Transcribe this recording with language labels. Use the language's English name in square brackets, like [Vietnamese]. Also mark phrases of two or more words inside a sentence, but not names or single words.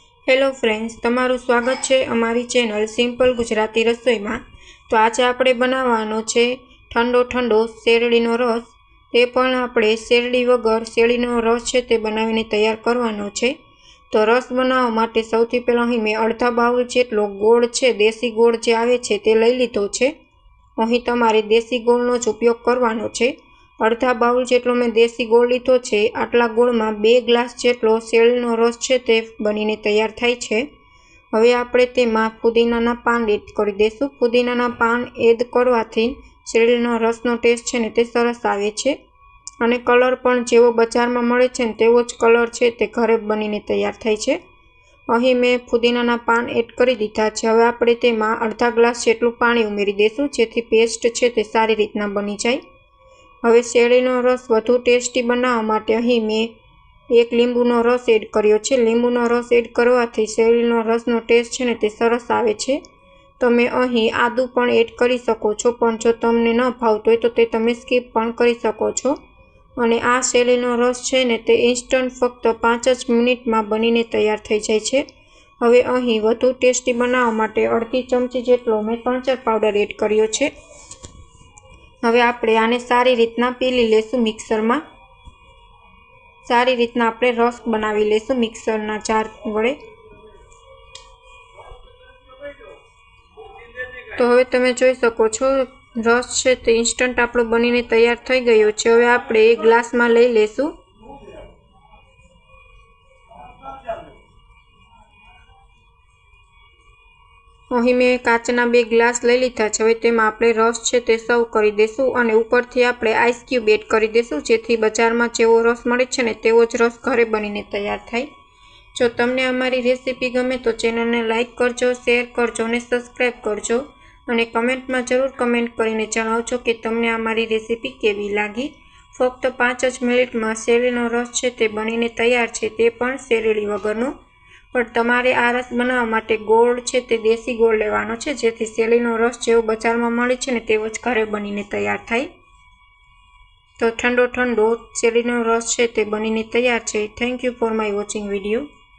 [English] Hello friends, [Gujarati] તમારું સ્વાગત છે અમારી ચેનલ સિંપલ ગુજરાતી રસોઈ માં। તો આજ આપણે બનાવવાનો છે ઠંડો ઠંડો શેરડીનો રસ। તે પણ આપણે શેરડી વગર શેરડીનો રસ છે તે બનાવીને તૈયાર કરવાનો છે। તો રસ બનાવવા માટે સૌથી પહેલા અહીં મેં અર્ધા બાઉલ જેટલો ગોળ છે, દેશી ગોળ જે આવે છે તે લઈ લીધો છે। અહીં તમારે દેશી ગોળનો જ ઉપયોગ કરવાનો છે। અર્ધા બાઉલ જેટલો મેં દેશી ગોળ લીધો છે। આટલા ગોળમાં 2 ગ્લાસ જેટલો શેરડીનો રસ છે તે બનીને તૈયાર થાય છે। હવે આપણે તેમાં પુદીનાના પાન એડ કરી દેશું। પુદીનાના પાન એડ કરવાથી શેરડીનો રસનો ટેસ્ટ છે ને તે સરસ આવે છે અને કલર પણ જેવો બજારમાં મળે છે ને તેવો જ કલર છે તે ઘરે બનીને તૈયાર થાય છે। અહીં મેં પુદીનાના પાન એડ કરી દીધા છે। હવે આપણે તેમાં અર્ધા ગ્લાસ જેટલું પાણી ઉમેરી દેશું જેથી પેસ્ટ છે તે સારી રીતના બની જાય। હવે શેરડીનો રસ વધુ ટેસ્ટી બનાવવા માટે અહીં મેં 1 લીંબુનો રસ એડ કર્યો છે। લીંબુનો રસ એડ કરવાથી શેરડીનો રસનો ટેસ્ટ છે ને તે સરસ આવે છે। તમે અહીં આદુ પણ એડ કરી શકો છો, પણ જો તમને ન ભાવતો હોય તો તે તમે સ્કીપ પણ કરી શકો છો। અને આ શેરડીનો રસ છે ને તે ઇન્સ્ટન્ટ ફક્ત 5 જ મિનિટમાં બનીને તૈયાર થઈ જાય છે। હવે અહીં વધુ ટેસ્ટી બનાવવા માટે અર્ધી ચમચી જેટલો મેં સંચળ પાઉડર એડ કર્યો છે। હવે આપણે આને સારી રીતના પીલી લેશું મિક્સરમાં। સારી રીતના આપણે રસ બનાવી લેશું મિક્સરના જાર વડે। તો હવે તમે જોઈ શકો છો રસ છે તે ઇન્સ્ટન્ટ આપણો બનીને તૈયાર થઈ ગયો છે। હવે આપણે એક ગ્લાસમાં લઈ લેશું. અહીં મેં કાચના 2 ગ્લાસ લઈ લીધા છે। હવે તેમાં આપણે રસ છે તે સર્વ કરી દેશું અને ઉપરથી આપણે [English] ice cube [Gujarati] એડ કરી દેશું જેથી બજારમાં જેવો રસ મળે છે ને તેવો જ રસ ઘરે બનીને તૈયાર થાય। જો તમને અમારી રેસિપી ગમે તો ચેનલને લાઇક કરજો, શેર કરજો અને સબ્સ્ક્રાઇબ કરજો અને કમેન્ટમાં જરૂર કમેન્ટ કરીને જણાવજો કે તમને અમારી રેસિપી કેવી લાગી। ફક્ત 5 જ મિનિટમાં શેરડીનો રસ છે તે બનીને તૈયાર છે, તે પણ શેરડી વગરનો। પણ તમારે આ રસ બનાવવા માટે ગોળ છે તે દેશી ગોળ લેવાનો છે જેથી શેરડીનો રસ જેવો બજારમાં મળે છે ને તેવો જ ઘરે બનીને તૈયાર થાય। તો ઠંડો ઠંડો શેરડીનો રસ છે તે બનીને તૈયાર છે। [English] Thank you for my watching video.